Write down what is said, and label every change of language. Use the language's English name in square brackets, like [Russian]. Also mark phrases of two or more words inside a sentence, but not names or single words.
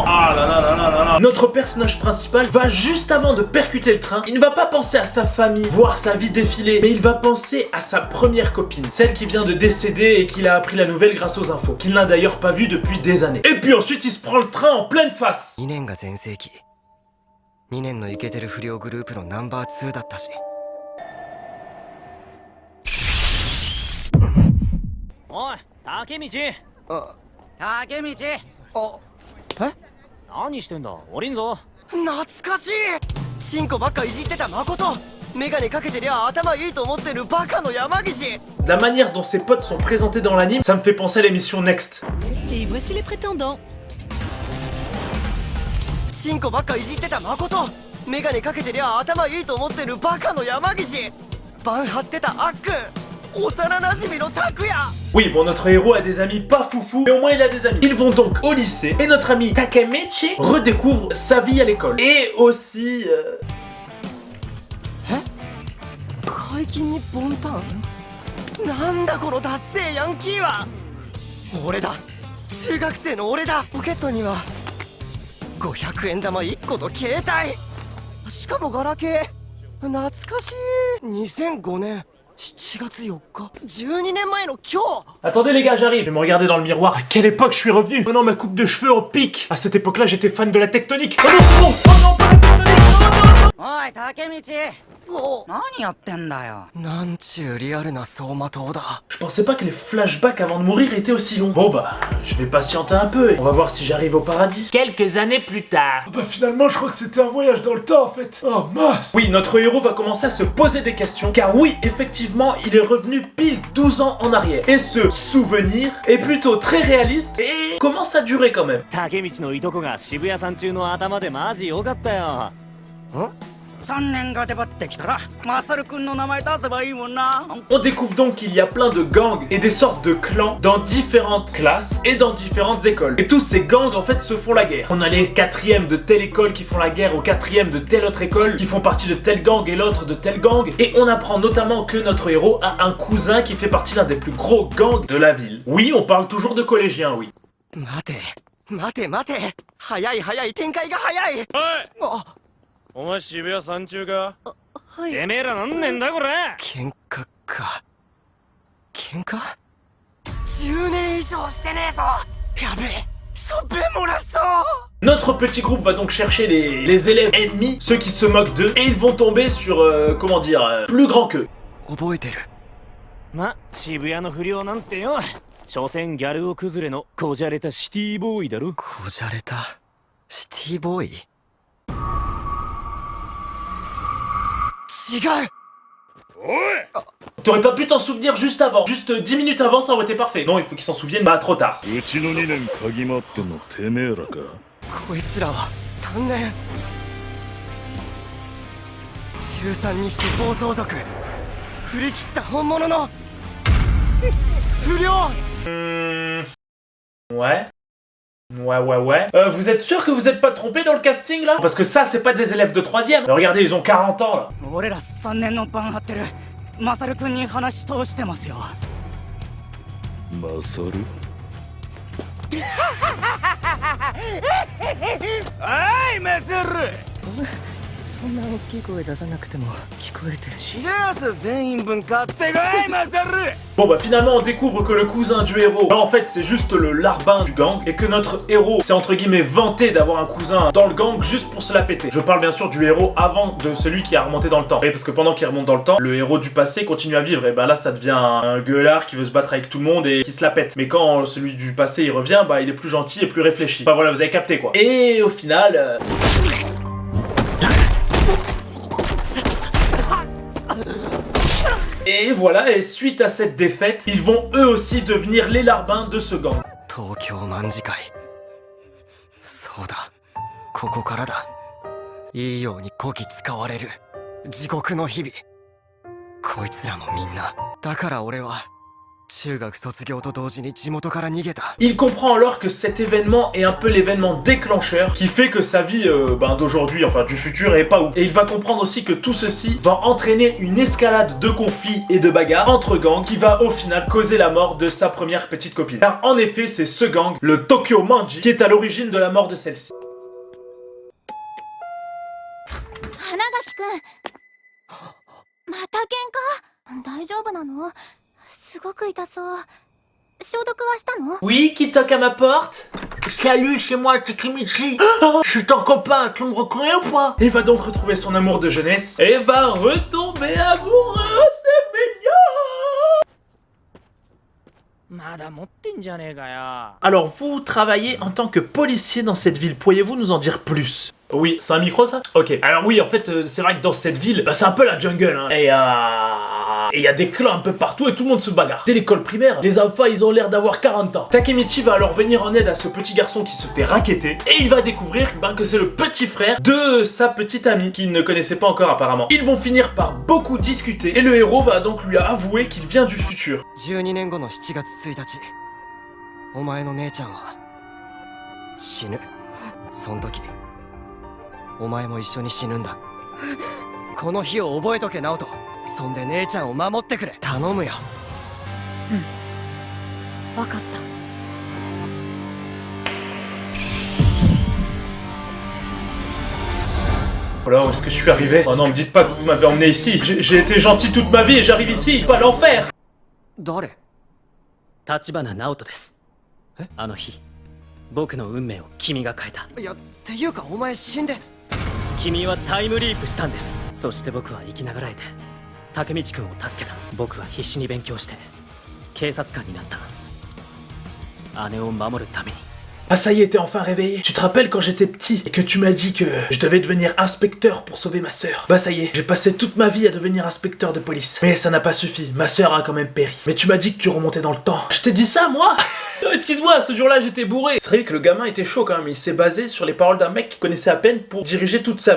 [French] Ah là là là là là là. Notre personnage principal va juste avant de percuter le train. Il ne va pas penser à sa famille, voir sa vie défiler, mais il va penser à sa première copine, celle qui vient de décéder et qu'il a appris la nouvelle grâce aux infos, qu'il n'a d'ailleurs pas vue depuis des années. Et puis ensuite il se prend le train en pleine face. [Japanese] 2 年が全盛期2年のイケてる不良グループのナンバー2だったしおい、竹道。竹道。何してんだ、降りんぞ。懐かしいチンコばっかいじってた誠メガネかけてりゃ頭いいと思ってるバカの山岸 [French] La manière dont ses potes sont présentés dans l'anime, ça me fait penser à l'émission Next. Et voici les prétendants. [Japanese] チンコばっかいじってた誠メガネかけてりゃ頭いいと思ってるバカの山岸バン張ってたあっくん幼馴染の拓也 [French] Oui, bon, notre héros a des amis pas foufou, mais au moins il a des amis. Ils vont donc au lycée, et notre ami Takemichi redécouvre sa vie à l'école. Et aussi... [Japanese] 解禁にボンタンなんだこのダッセーヤンキーは俺だ中学生の俺だポケットには500円玉1個と携帯しかもガラケー懐かしい2005年7月4日12年前の今日 [French] Attendez les gars, j'arrive. Je vais me regarder dans le miroir. À quelle époque je suis revenu? Maintenant ma coupe de cheveux en pique. À cette époque-là, j'étais fan de la tectonique. Oh non, c'est bon. Oh non, pas la tectonique. Non, non, non. [Japanese] おい竹道何やってんだよなんちゅうリアルな走馬灯だ [French] Je pensais pas que les flashbacks avant de mourir étaient aussi longs. Bon bah, je vais patienter un peu et on va voir si j'arrive au paradis. Quelques années plus tard. Bah finalement, je crois que c'était un voyage dans le temps en fait. Oh mince. Oui, notre héros va commencer à se poser des questions, car oui, effectivement, il est revenu pile 12 ans en arrière. Et ce souvenir est plutôt très réaliste et commence à durer quand même. [Japanese] 竹道のいとこが渋谷さん中の頭でマジ良かったよ 3年が出張ってきたらマサルくんの名前出せばいいもんな [French] On découvre donc qu'il y a plein de gangs et des sortes de clans dans différentes classes et dans différentes écoles. Et tous ces gangs en fait se font la guerre. On a les 4e de telle école qui font la guerre aux 4e de telle autre école qui font partie de tel gang et l'autre de tel gang. Et on apprend notamment que notre héros a un cousin qui fait partie d'un des plus gros gangs de la ville. Oui, on parle toujours de collégiens, oui. [Japanese] 待て待て待て早い早い展開が早いあお前渋谷三中かはいてめえらなんねんだこれ喧嘩か喧嘩10年以上してねえぞやべえしょっべ漏らしそう [French] Notre petit groupe va donc chercher les élèves ennemis, ceux qui se moquent d'eux, et ils vont tomber sur, comment dire, plus grand qu'eux. [Japanese] 覚えてるま渋谷の不良なんてよ所詮ギャル男崩れのこじゃれたシティボーイだろこじゃれたシティボーイ違う [French] T'aurais pas pu t'en souvenir juste avant, juste 10 minutes avant, ça aurait été parfait. Non, il faut qu'ils s'en souviennent, bah trop tard. [Japanese] うちの2年嗅ぎ回ってんのてめえらかこいつらは3年中3にして暴走族振り切った本物の不良 [French] Ouais. Ouais. Vous êtes sûr que vous êtes pas trompé dans le casting là? Parce que ça, c'est pas des élèves de 3e. Regardez, ils ont 40 ans là. [Japanese] 俺ら3年のバン張ってるマサルくんに話通してますよマサルおいマサルそんな大きい声出さなくても聞こえてるしじゃあさ全員分買ってこいマサル [French] Bon bah finalement on découvre que le cousin du héros, bah, en fait c'est juste le larbin du gang et que notre héros s'est entre guillemets vanté d'avoir un cousin dans le gang juste pour se la péter. Je parle bien sûr du héros avant de celui qui a remonté dans le temps. Et parce que pendant qu'il remonte dans le temps, le héros du passé continue à vivre et bah là ça devient un gueulard qui veut se battre avec tout le monde et qui se la pète. Mais quand celui du passé il revient, bah il est plus gentil et plus réfléchi. Bah voilà, vous avez capté quoi. Et au final... Et voilà, et suite à cette défaite, ils vont eux aussi devenir les larbins de ce gang. [Japanese] 東京卍会そうだここからだいいようにこき使われる地獄の日々こいつらもみんなだから俺は中学卒業と同時に地元から逃げた [French] Il comprend alors que cet événement est un peu l'événement déclencheur qui fait que sa vie d'aujourd'hui, enfin du futur, est pas ouf. Et il va comprendre aussi que tout ceci va entraîner une escalade de conflits et de bagarres entre gangs qui va au final causer la mort de sa première petite copine. Car en effet, c'est ce gang, le Tokyo Manji, qui est à l'origine de la mort de celle-ci. [Japanese] 花垣くんまた喧嘩大丈夫なのすごく痛そう消毒はしたの [French] Oui, qui toque à ma porte? Salut, c'est moi, Takemichi. Je suis ton copain, tu me reconnais ou pas? Il va donc retrouver son amour de jeunesse et va retomber amoureux, c'est mignon! [Japanese] まだ持ってんじゃねえかよ [French] Alors vous travaillez en tant que policier dans cette ville, pourriez-vous nous en dire plus? Oui, c'est un micro ça? Ok, alors oui, en fait, c'est vrai que dans cette ville, bah, c'est un peu la jungle, hein. Et Et il y a des clans un peu partout et tout le monde se bagarre. Dès l'école primaire, les enfants ils ont l'air d'avoir 40 ans. Takemichi va alors venir en aide à ce petit garçon qui se fait racketter et il va découvrir que c'est le petit frère de sa petite amie qu'il ne connaissait pas encore apparemment. Ils vont finir par beaucoup discuter et le héros va donc lui avouer qu'il vient du futur. [Japanese] 12 年後の7月1日、お前の姉ちゃんは死ぬ。その時お前も一緒に死ぬんだ。この日を覚えとけ、ナオト。そんで姉ちゃんを守ってくれ。頼むよ。わかった。 [French] Voilà, où est-ce que je suis arrivé? Oh non, me dites pas que vous m'avez emmené ici. J'ai été gentil toute ma vie et j'arrive ici, pas l'enfer. [Japanese] 誰？橘直人です。あの日、僕の運命を君が変えた。いや、っていうかお前死んで。君はタイムリープしたんです。そして僕は生きながらえて、竹道くんを助けた。僕は必死に勉強して警察官になった。姉を守るために。 [French] Ah ça y est, t'es enfin réveillé. Tu te rappelles quand j'étais petit et que tu m'as dit que je devais devenir inspecteur pour sauver ma sœur? Bah ça y est, j'ai passé toute ma vie à devenir inspecteur de police. Mais ça n'a pas suffi, ma sœur a quand même péri. Mais tu m'as dit que tu remontais dans le temps. Je t'ai dit ça moi? Excuse-moi, ce jour-là j'étais bourré. C'est vrai que le gamin était chaud quand même, il s'est basé sur les paroles d'un mec qu'il connaissait à peine pour diriger toute sa vie.